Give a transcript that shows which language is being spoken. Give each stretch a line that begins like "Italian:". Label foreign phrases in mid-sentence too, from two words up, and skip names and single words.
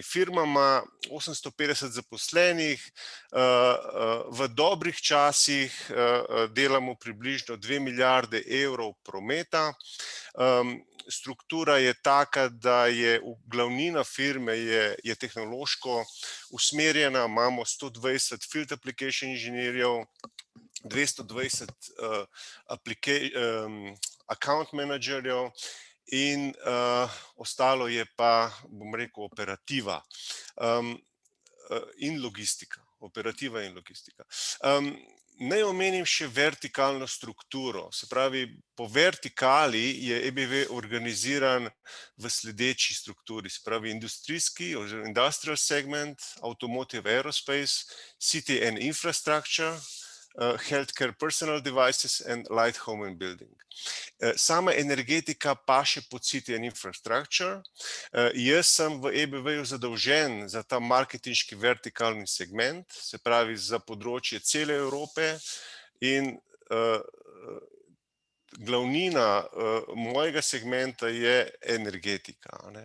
Slovenian: Firma ima 850 zaposlenih, v dobrih časih delamo približno 2 milijarde evrov prometa. Struktura je taka, da je glavnina firme je tehnološko usmerjena, imamo 120
English: field application
Slovenian: inženirjev, 220
English: account managerjev,
Slovenian: in ostalo je pa, bom rekel, operativa in logistika. Naj omenim še vertikalno strukturo. Se pravi, po vertikali je EBV organiziran v sledeči strukturi. Se pravi, industrijski oziroma
English: industrial segment, automotive aerospace, city and infrastructure, healthcare personal devices and light home and building.
Slovenian: Sama energetika paše pod
English: city and infrastructure.
Slovenian: Jaz sem v EBV-ju zadolžen za ta marketinški vertikalni segment, se pravi za področje cele Evrope, in glavnina mojega segmenta je energetika, ne.